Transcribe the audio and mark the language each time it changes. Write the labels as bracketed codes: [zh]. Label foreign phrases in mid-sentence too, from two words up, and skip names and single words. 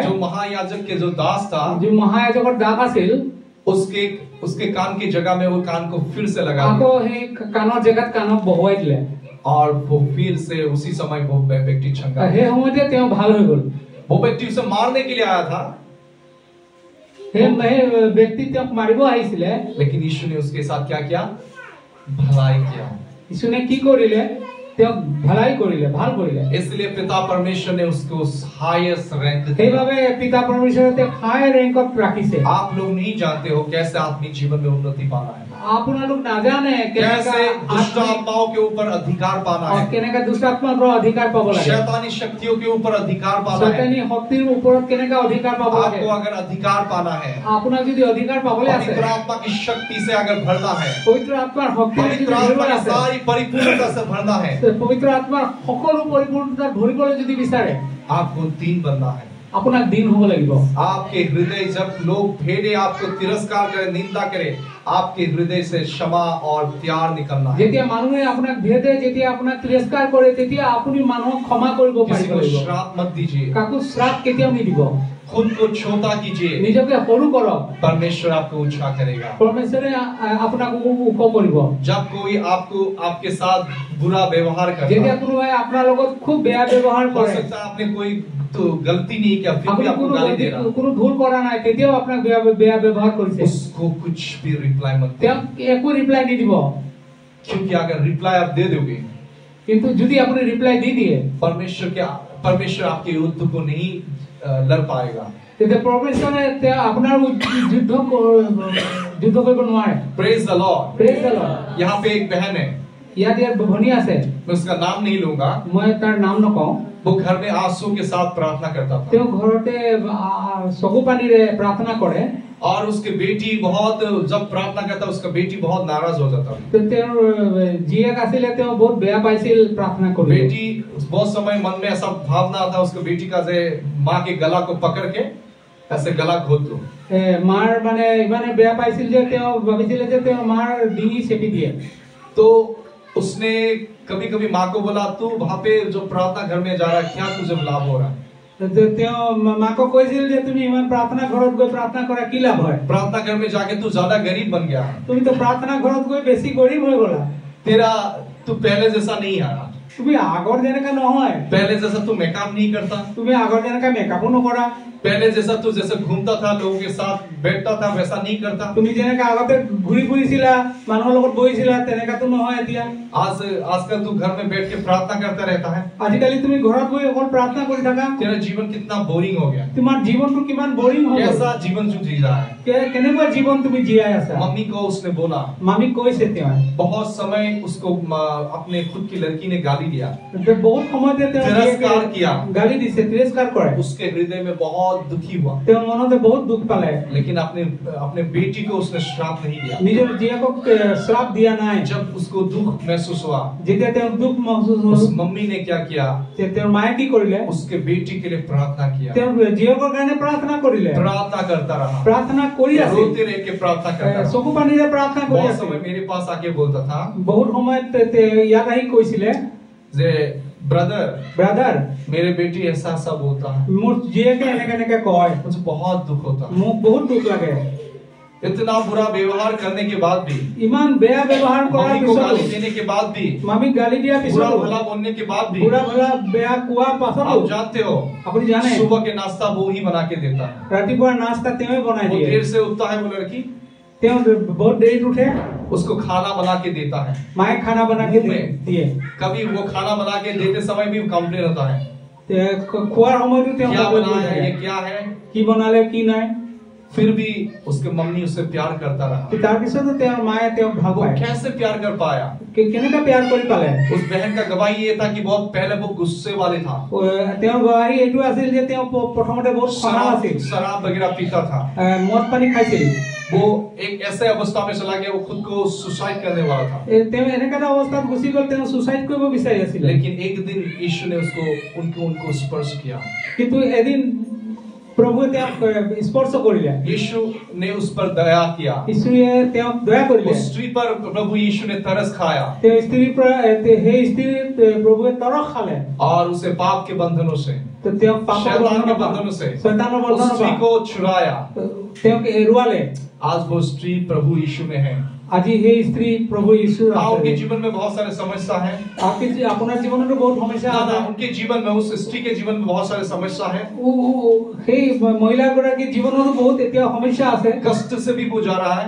[hi] जो महायाजक के जो दास था, [as] जो মহায়াজকৰ দাস আছিল, [hi] उसके कान की जगह में वो कान को फिर से लगा [as] আকৌ [hi] दिया [as] সেই কাণৰ জেগাত কাণক বহুৱাই দিলে। [hi] और वो फिर से उसी समय वो व्यक्ति चंगा। [as] সেই সময়তে তেওঁ ভাল হৈ গ'ল। [hi] वो व्यक्ति उसे मारने के लिए आया था, [as] সেই ব্যক্তি তেওঁক মাৰিব আহিছিলে, [hi] लेकिन यीशु ने उसके साथ क्या किया, भलाई किया। [as] যিশুনে কি কৰিলে, তেওঁক ভলাই কৰিলে, ভাল কৰিলে। [hi] इसलिए पिता परमेश्वर ने उसको [en] highest rank [hi] दिया। [as] সেইভাবে পিতা পৰমেশ্বৰে তেওঁক [en] high rankত [as] ৰাখিছে। [hi] आप लोग नहीं जानते हो कैसे आत्मिक जीवन में उन्नति पाना है, [as] আপোনালোক নাজানে [hi] कैसे दुष्ट आत्माओं के ऊपर अधिकार पाना है, [as] কেনেকা দুষ্ট আত্মাৰ পৰা অধিকাৰ পাব লাগে, [hi] शैतानी शक्तियों के ऊपर अधिकार पाना है। [as] শয়তানী শক্তিৰ ওপৰত কেনেকা অধিকাৰ পাব লাগে। [hi] आपको अगर अधिकार पाना है, [as] আপোনাক যদি অধিকাৰ পাবলৈ আছে, [hi] पवित्र आत्मा की शक्ति से अगर भरना है, [as] পবিত্ৰ আত্মাৰ শক্তি যদি [hi] पवित्र आत्मा [as] ভৰিবলৈ [hi] की [as] আছে, [hi] सारी परिपूर्णता से भरना है, [as] পবিত্ৰ আত্মাৰ সকলো পৰিপূৰ্ণতা ভৰিবলৈ যদি বিচাৰে, [hi] आपको 3 बनना है। [as] আপোনাক দিন হ'ব লাগিব। [hi] आपके हृदय, जब लोग भेड़े आपको तिरस्कार करे, निंदा करे, आपके हृदय से क्षमा और प्यार निकलना है। [as] যেতিয়া মানুহে আপোনাক ভেদে, যেতিয়া আপোনাক তিৰস্কাৰ কৰে, তেতিয়া আপুনি মানুহক ক্ষমা কৰিব [hi] किसी [as] পাৰিব [hi] को [as] লাগিব। [hi] श्राप मत दीजिए, [as] কাকো শ্ৰাপ কেতিয়াও নিদিব। [hi] खुद को छोटा कीजिए, [as] নিজকে সৰু কৰক, [hi] परमेश्वर आपको ऊंचा करेगा। [as] পৰমেশ্বৰে আপোনাক ওখ কৰিব। [hi] जब कोई आपके साथ बुरा व्यवहार करता [as] যেতিয়া [hi] है, [as] কোনোবাই আপোনাৰ লগত খুব বেয়া ব্যৱহাৰ [hi] हो [as] কৰে, [hi] सकता है आपने कोई तो गलती नहीं किया, फिर भी [as] আপুনি [hi] आपको गाली दे रहा, [as] কোনো ভুল কৰা নাই, তেতিয়াও আপোনাক বেয়া ব্যৱহাৰ কৰিছে, [hi] उसको कुछ भी रिप्लाई मत दे, [as] তেওঁক একো ৰিপ্লাই নিদিব। [hi] क्योंकि अगर रिप्लाई आप दे दोगे, [as] কিন্তু যদি আপুনি ৰিপ্লাই দি দিয়ে, [hi] परमेश्वर आपके युद्ध को नहीं लड़ पाएगा। [as] তেতিয়া পৰমেশ্বৰে আপোনাৰ যুদ্ধ কৰিব নোৱাৰে। [en] Praise the Lord. Praise the Lord। [hi] यहाँ पे एक बहन है, [as] ইয়াত ভনী আছে, [hi] मैं उसका नाम नहीं लूंगा। [as] মই তাৰ নাম নকওঁ। [hi] वो घर में आंसू के साथ प्रार्थना करता था, [as] তেওঁ ঘৰতে চকু পানীৰে প্ৰাৰ্থনা কৰে। [hi] और उसकी बेटी बहुत, जब प्रार्थना करता उसका बेटी बहुत नाराज हो जाता। [as] তেওঁৰ জীয়েক আছিলে, তেওঁ বহুত বেয়া পাইছিল প্ৰাৰ্থনা কৰি। [hi] बेटी बहुत समय मन में ऐसा भावना आता उसको, बेटी का से माँ के गला को पकड़ के ऐसे गला घोट दो। [as] মাৰ মানে ইমানে বেয়া পাইছিল যে তেওঁ ভাবিছিলে যে তেওঁ মাৰ ডিঙি চেপি দিয়ে। [hi] तो उसने कभी कभी माँ को बोला, तू वहां पे जो प्रार्थना घर में जा रहा है, क्या तुझे लाभ हो रहा है? [as] তেওঁ মাকক কৈছিল যে তুমি ইমান প্ৰাৰ্থনা ঘৰত গৈ প্ৰাৰ্থনা কৰা কি লাভ হয়? [hi] प्रार्थना घर में जाके तू ज्यादा गरीब बन गया, [as] তুমি তো প্ৰাৰ্থনা ঘৰত গৈ বেছি গৰীব হৈ গলা। [hi] तू पहले जैसा नहीं है, [as] তুমি আগৰ যেনেকা নহয়, [hi] पहले जैसा तू मेकअप नहीं करता, [as] তুমি আগৰ যেনেকা মেকআপো নকৰা, [hi] पहले जैसा तू जैसे घूमता था लोगों के साथ बैठता था वैसा नहीं करता। [as] তুমি যেনেকা আগতে ঘূৰি ফুৰিছিলা, মানুহৰ লগত বহিছিলা, তেনেকাতো নহয় এতিয়া। [hi] आजकल तू घर में बैठ के प्रार्थना करता रहता है। [as] আজিকালি তুমি ঘৰত গৈ অকল প্ৰাৰ্থনা কৰি থাকা। [hi] तेरा जीवन कितना बोरिंग हो गया, [as] তোমাৰ জীৱনটো কিমান বৰিং হৈ গ'ল। [hi] कैसा जीवन तू जी रहा है। [as] কেনেকুৱা জীৱন তুমি জীয়াই আছা। [hi] मम्मी को उसने बोला, [as] মামীক কৈছে তেওঁ, [hi] बहुत समय उसको अपने खुद की लड़की ने गाली गाली दिया, [as] বহুত সময়তে তেওঁ [hi] तिरस्कार किया, [as] গালি দিছে, তিৰস্কাৰ কৰে। [hi] उसके हृदय में बहुत दुखी हुआ, [as] তেওঁ মনতে বহুত দুখ পালে। [hi] लेकिन अपने बेटी को उसने श्राप नहीं दिया। [as] নিজৰ জীয়েকক শ্ৰাপ দিয়া নাই। [hi] जब उसको दुख महसूस हुआ, [as] যেতিয়া তেওঁ দুখ महसूस [hi] उस [as] হ'ল, [hi] मम्मी ने क्या किया, [as] তেওঁৰ মায়ে কি কৰিলে? [hi] उसके बेटी के लिए प्रार्थना किया, [as] তেওঁৰ জীয়েকৰ কাৰণে প্ৰাৰ্থনা কৰিলে। [hi] प्रार्थना करता रहा, [as] প্ৰাৰ্থনা কৰি আছে, [hi] रोते रह के प्रार्थना करता रहा। [as] চকু পানীৰে প্ৰাৰ্থনা কৰি [hi] बहुत [as] আছে। [hi] समय मेरे पास आके बोलता था, [as] বহুত সময়ত ইয়াত আহি কৈছিলে, [hi] जे ब्रदर [as] ব্ৰাদাৰ [hi] मेरे बेटी ऐसा ऐसा बोलता है, [as] মোৰ জীয়েকে এনেকে এনেকে কয়, [hi] मुझे बहुत दुख होता है। [as] মোক বহুত দুখ লাগে। [hi] इतना बुरा व्यवहार करने के बाद भी, [as] ইমান বেয়া ব্যৱহাৰ কৰাৰ [hi] मम्मी को गाली [as] পিছতো, [hi] देने के बाद भी, [as] মামীক গালি দিয়াৰ [hi] बुरा [as] পিছতো, [hi] भला बोलने के बाद भी, [as] বুঢ়া ভলা বেয়া কোৱাৰ পাছতো, [hi] आप जानते हो [as] আপুনি জানে [hi] सुबह के नाश्ता वो ही बना के देता है। [as] ৰাতিপুৱাৰ নাস্তা তেওঁৱে বনাই [hi] वो [as] দিয়ে। [hi] देर से उठता है वो लड़की, [as] তেওঁ বহুত দেৰিত উঠে, [hi] उसको खाना बना के देता है। [as] মায়ে খানা বনাই के দিয়ে। [hi] कभी वो खाना बना के देते समय भी कंप्लेन होता है, [as] খোৱাৰ সময়তো তেওঁ [hi] क्या [as] কবলৈ [hi] बनाया है, [as] থাকে, [hi] ये क्या है। [as] কি বনালে কি নাই। [hi] फिर भी उसके मम्मी उससे प्यार करता रहा। [as] তাৰ পিছতো তেওঁৰ মায়ে তেওঁক ভাল [hi] वो [as] পায়। [hi] कैसे प्यार कर पाया? [as] কেনেকৈ প্যাৰ কৰি পালে? [hi] उस बहन का गवाही ये था कि बहुत पहले वो गुस्से वाले था, [as] তেওঁৰ গৱাহী এইটো আছিল যে তেওঁ প্ৰথমতে বহুত খঙাল আছিল, [hi] शराब वगैरह पीता था। [as] মদ পানী খাইছিল। [hi] वो एक ऐसे अवस्था में चला गया, वो खुद को सुसाइड करने वाला था। [as] তেওঁ এনেকা এটা অৱস্থাত গুচি গ'ল, তেওঁ সুসাইড কৰিব বিচাৰি আছিল। [hi] लेकिन एक दिन यीशु ने उनको स्पर्श किया। [as] কিন্তু এদিন প্ৰভুৱে তেওঁক স্পৰ্শ কৰিলে। [hi] यीशु ने उस पर दया किया। [as] ঈশ্বৰে তেওঁক দয়া কৰিলে। [hi] उस स्त्री पर प्रभु यीशु ने तरस खाया [as] তেওঁ স্ত্ৰীৰ পৰা সেই স্ত্ৰীৰ প্ৰভুৱে তৰস খালে। [hi] और उसे पाप के बंधनों से, [as] তো তেওঁক পাপৰ [hi] शैतान के बंधनों से, [as] শয়তানৰ [hi] उस [as] বন্ধনৰ [hi] स्त्री [as] পৰা [hi] को छुड़ाया। [as] তেওঁক এৰুৱালে। [hi] आज वो स्त्री प्रभु यीशु में है। [as] আজি সেই স্ত্ৰী প্ৰভু যীশুৰ [hi] उनके [as] আছে। [hi] जीवन में बहुत सारे समस्या है। [as] আপোনাৰ জীৱনতো বহুত সমস্যা আছে। [hi] उनके जीवन में, उस स्त्री के जीवन में बहुत सारे समस्या है। [as] সেই মহিলাগৰাকীৰ জীৱনতো বহুত এতিয়া সমস্যা আছে। [hi] कष्ट से भी वो जा रहा है,